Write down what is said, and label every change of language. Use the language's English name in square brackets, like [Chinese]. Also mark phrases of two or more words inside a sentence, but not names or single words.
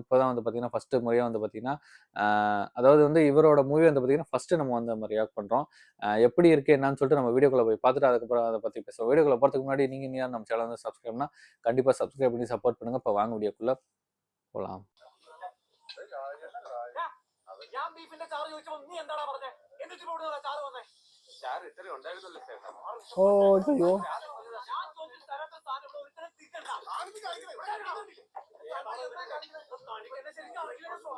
[Tamil] இப்ப தான் வந்து பார்த்தீங்கன்னா, ஃபர்ஸ்ட்டு முறையா வந்து பார்த்தீங்கன்னா, அ அதாவது வந்து இவரோட மூவி வந்து பார்த்தீங்கன்னா, ஃபர்ஸ்ட்டு நம்ம வந்து நம்ம ரியாக்ட் பண்றோம். எப்படி இருக்கு என்னன்னு சொல்லிட்டு நம்ம வீடியோக்குள்ள போய் பார்த்துட்டு, அதுக்கப்புறம் அத பத்தி பேசுவோம். வீடியோக்குள்ள போறதுக்கு முன்னாடி நீங்க இன்னும் யாரும் நம்ம சேனல் வந்து சப்ஸ்கிரைப்னா, கண்டிப்பா சப்ஸ்கிரைப் பண்ணி சப்போர்ட் பண்ணுங்க. இப்ப வாங்க வீடியோக்குள்ள போலாம். [Malayalam] ഞാൻ ബീഫിന്റെ ചാറ് ചോദിച്ചപ്പോ നീ എന്താടാ പറഞ്ഞേ? എന്നിട്ട് ഇവിടുന്ന് ചാറ് വന്നേ? ചാറ് ഇത്രയും ഉണ്ടായിരുന്നല്ലോ ചേട്ടാ. ഓ അയ്യോ ഞാൻ ചോദിച്ചിട്ട് തരാത്ത സാധനം ഇവിടെ ഒരുത്തരം തിരിക്കണ്ട. തനിക്കെന്നെ ശരിക്കും അറിയില്ല.